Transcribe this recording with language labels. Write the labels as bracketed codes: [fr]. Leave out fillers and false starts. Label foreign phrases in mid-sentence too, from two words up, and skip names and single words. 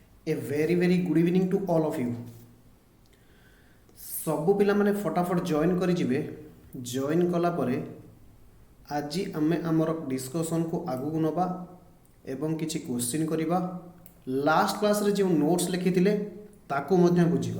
[en] A very very good evening to all of you. [or] ସବୁ ପିଲା ମାନେ ଫଟାଫଟ ଜॉइन କରି ଯିବେ। जॉइन କଲା ପରେ ଆଜି ଆମେ ଆମର डिस्कशन କୁ ଆଗୁ ନବା ଏବଂ କିଛି क्वेश्चन କରିବା। [en] last class [or] ରେ ଯୋ नोट्स ଲିଖି ଥିଲେ ତାକୁ ମଧ୍ୟ ବୁଝିବା।